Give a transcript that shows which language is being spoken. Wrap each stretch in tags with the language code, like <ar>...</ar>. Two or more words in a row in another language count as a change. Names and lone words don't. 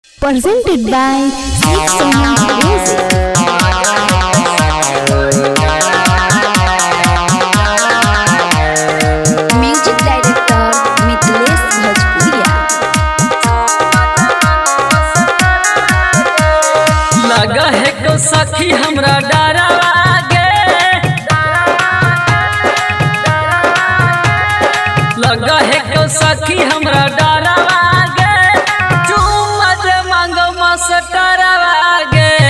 <en>presented by Sweet Sound Music. Music director Mithilesh Bhojpuria.</en> <bho>लगा है को सखी हमरा डरावा गे, लगा है को सखी हमरा डरावा गे, चुम्मा दे मांगो मस्टरवा गे,</bho>